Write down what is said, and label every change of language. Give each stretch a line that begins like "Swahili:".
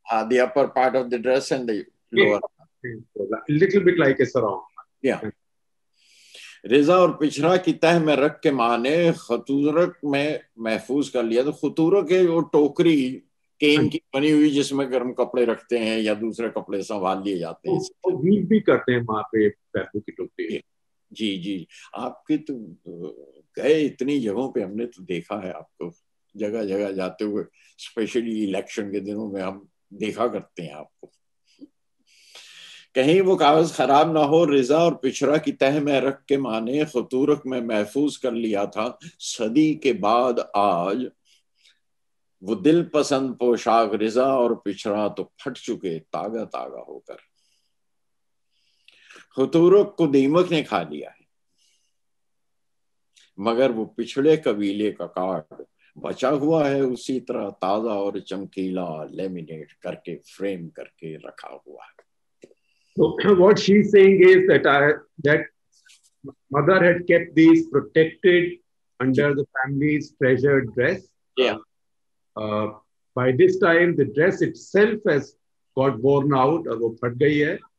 English: the upper part of the dress and the lower little bit like a sarong. Yeah.
Urdu: رضا اور پچھڑا کی تہ میں رکھ کے ماں نے خطورک میں محفوظ کر لیا. تو خطورک کے وہ ٹوکری کین کی بنی ہوئی جس میں گرم کپڑے رکھتے ہیں یا دوسرے کپڑے سنبھال لیے جاتے ہیں, ویل بھی کرتے ہیں وہاں پہ پیسوں کی ٹوکری. جی جی, آپ کے تو گئے اتنی جگہوں پہ, ہم نے تو دیکھا ہے آپ کو جگہ جگہ جاتے ہوئے, اسپیشلی الیکشن کے دنوں میں ہم دیکھا کرتے ہیں آپ کو. کہیں وہ کاغذ خراب نہ ہو, رضا اور پچھڑا کی تہ میں رکھ کے ماں نے خطورک میں محفوظ کر لیا تھا. صدی کے بعد آج وہ دل پسند پوشاک رضا اور پچھڑا تو پھٹ چکے تاگا تاگا ہو کر. خطورک کو دیمک نے کھا لیا ہے, مگر وہ پچھڑے قبیلے کا کارڈ بچا ہوا ہے اسی طرح تازہ اور چمکیلا, لیمینیٹ کر کے فریم کر کے رکھا ہوا ہے.
English: So what she's saying is that mother had kept these protected under the family's treasured dress. Yeah. By this time, the dress itself has got worn out, or
Urdu: وہ پھٹ گئی ہے.